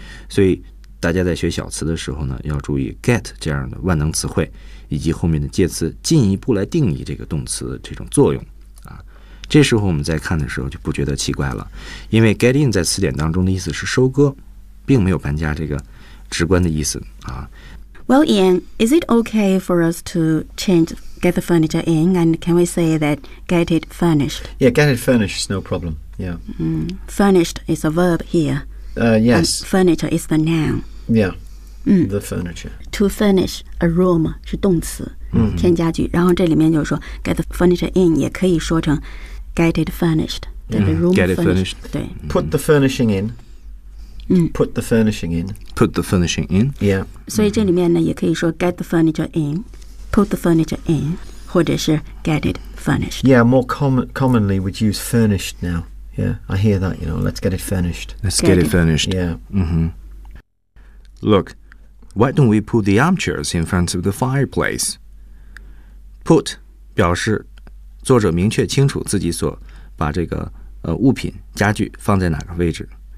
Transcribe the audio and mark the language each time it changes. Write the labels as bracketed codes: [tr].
[zh] 所以大家在学小词的时候呢，要注意 get 这样的万能词汇以及后面的介词进一步来定义这个动词的这种作用啊。这时候我们在看的时候就不觉得奇怪了，因为 get in 在词典当中的意思是收割，并没有搬家这个直观的意思啊。 [en] Well, Ian, is it okay for us to change get the furniture in, and can we say that get it furnished? Yeah, get it furnished is no problem. Yeah. Furnished is a verb here. Yes. And furniture is the noun. Yeah. The furniture. To furnish a room [zh] 是动词、 mm-hmm. 添加具，然后这里面就是说 [en] get the furniture in [zh] 也可以说成 [en] get it furnished、 [zh] mm-hmm. [en] get the room get it furnished. Furnished. 对 put the furnishing in、 mm-hmm. put the furnishing in put the furnishing in yeah [zh] 所以这里面呢也可以说 [en] get the furniture in [zh] put the furniture in 或者是 [en] get it furnished yeah more commonly we'd use furnished now yeah I hear that you know let's get it furnished let's get it furnished yeah、 mm-hmm. lookWhy don't we put the armchairs in front of the fireplace? [zh] Put 表示作者明确清楚自己所把这个物品家具放在哪个位置。